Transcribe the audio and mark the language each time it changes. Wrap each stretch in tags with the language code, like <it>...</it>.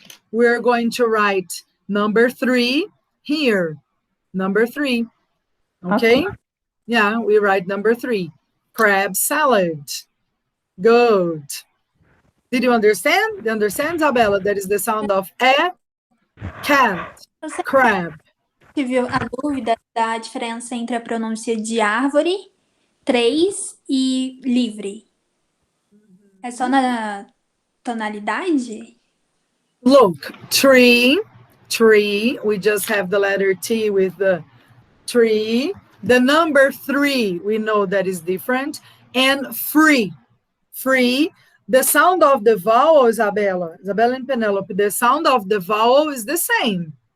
<en>We're going to write number 3 here. Number 3. Okay? Yeah, we write number 3. Crab salad. Good. Did you understand? You understand, Isabella? That is the sound of a cat.</en> <pt>Você</pt> <en>Crab.</en> <pt>tive a dúvida da diferença entre a pronúncia de árvore, 3 e livre. É só na tonalidade?</pt> <en>Look, tree, we just have the letter T with the tree. The number 3, we know that is different. And free, the sound of the vowel, Isabella and Penelope, the sound of the vowel is the same.</en>